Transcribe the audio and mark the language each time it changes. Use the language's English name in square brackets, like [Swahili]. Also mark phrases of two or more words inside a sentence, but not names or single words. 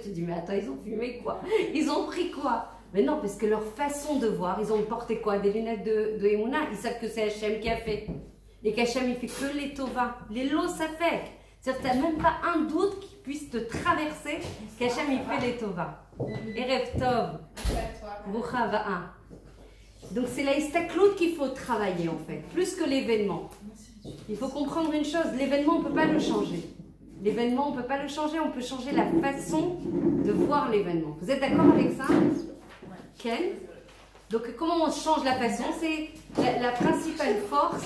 [French] Tu te dis, mais attends, ils ont fumé quoi? Ils ont pris quoi? Mais non, parce que leur façon de voir, ils ont porté quoi? Des lunettes de Emouna. Ils savent que c'est Hachem qui a fait. Et qu'Hachem, il fait que les tova. Les lots, ça fait. C'est-à-dire que tu n'as même pas un doute qui puisse te traverser qu'Hachem, il fait les tova. [Hebrew] ערב טוב ברוכה הבאה. [French] Donc c'est la istaklout qu'il faut travailler en fait, plus que l'événement. Il faut comprendre une chose, l'événement on ne peut pas le changer. L'événement on ne peut pas le changer, on peut changer la façon de voir l'événement. Vous êtes d'accord avec ça? Ken? Donc comment on change la façon? C'est la principale force.